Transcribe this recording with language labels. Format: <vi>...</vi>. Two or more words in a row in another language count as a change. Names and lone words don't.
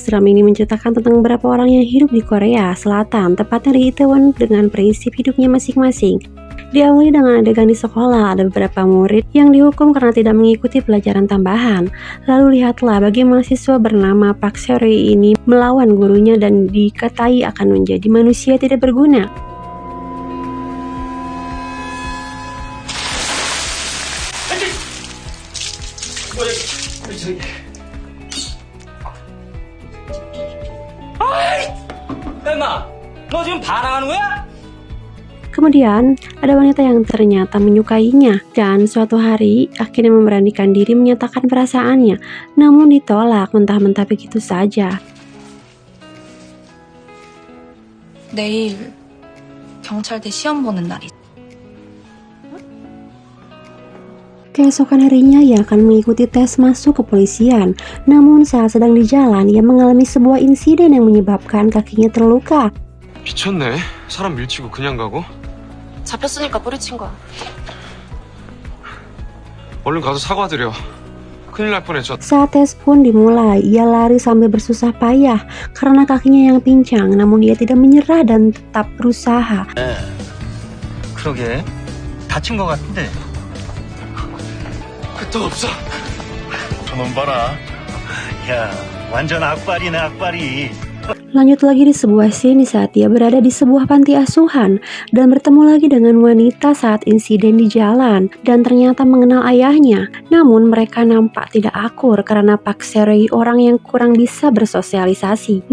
<id>Drama ini menceritakan tentang beberapa orang yang hidup di Korea Selatan, tepatnya di Itaewon, dengan prinsip hidupnya masing-masing. Diawali dengan adegan di sekolah, ada beberapa murid yang dihukum karena tidak mengikuti pelajaran tambahan. Lalu lihatlah bagi mahasiswa bernama Park Se-ri ini melawan gurunya dan dikatai akan menjadi manusia tidak berguna.</id> <ko>너 지금 반항하는 거야?</ko> <id>Kemudian, ada wanita yang ternyata menyukainya dan suatu hari akhirnya memberanikan diri menyatakan perasaannya, namun ditolak mentah-mentah begitu saja.</id> <ko>내일 경찰대 시험 보는 날이.</ko> <id>Keesokan harinya ia akan mengikuti tes masuk kepolisian, namun saat sedang di jalan ia mengalami sebuah insiden yang menyebabkan kakinya terluka.</id> <ko>미쳤네. 사람 밀치고 그냥 가고? 잡혔으니까 뿌리친 거야. 얼른 가서 사과드려. 큰일 날 뻔했죠.</ko> <id>Saat tes pun dimulai, ia lari sambil bersusah payah karena kakinya yang pincang, namun ia tidak menyerah dan tetap berusaha.</id> <ko>그러게 다친 거 같은데. 끄떡 없어. 저놈 봐라. 야 완전 악발이네 악발이.</ko> <id>Lanjut lagi di sebuah scene di saat ia berada di sebuah panti asuhan dan bertemu lagi dengan wanita saat insiden di jalan dan ternyata mengenal ayahnya. Namun mereka nampak tidak akur karena Park Se-ri orang yang kurang bisa bersosialisasi.</id>